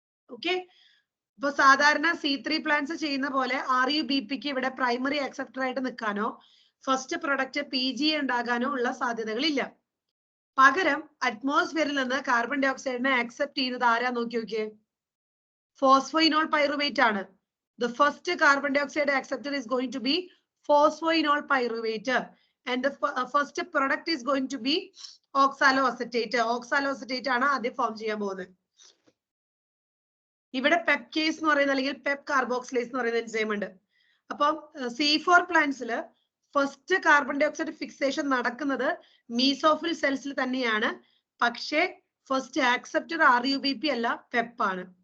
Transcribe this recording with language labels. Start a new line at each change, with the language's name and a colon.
Malayalam: Okay, ഇപ്പൊ സാധാരണ C3 plants ചെയ്യുന്ന പോലെ RuBP-ക്ക് ഇവിടെ പ്രൈമറി അക്സെപ്റ്റർ ആയിട്ട് നിൽക്കാനോ ഫസ്റ്റ് പ്രൊഡക്റ്റ് PGA ഉണ്ടാകാനോ ഉള്ള സാധ്യതകളില്ല. പകരം അറ്റ്മോസ്ഫിയറിൽ നിന്ന് കാർബൺ ഡൈ ഓക്സൈഡിനെ ആക്സെപ്റ്റ് ചെയ്യുന്നത് ആരാ നോക്കി നോക്കിയേ? ഫോസ്ഫോയിനോൾ പൈറുവേറ്റ് ആണ്.
English: The first carbon dioxide acceptor is going to be phosphoenol pyruvate, and the first product is going to be oxaloacetate.
Malayalam: Oxaloacetate ആണ് ആദ്യം ഫോം ചെയ്യാൻ പോകുന്നത്. ഇവിടെ പെപ്കേസ് എന്ന് പറയുന്ന അല്ലെങ്കിൽ പെപ് കാർബോക്സിലേസ് എന്ന് പറയുന്ന എൻസൈം ഉണ്ട്. അപ്പം C4 പ്ലാന്റ്സിൽ first carbon dye oxide fixation നടക്കുന്നത് മീസോഫിൽ സെൽസിൽ തന്നെയാണ്. പക്ഷേ ഫസ്റ്റ് ആക്സെപ്റ്റർ RuBP അല്ല, പെപ്പ് ആണ്.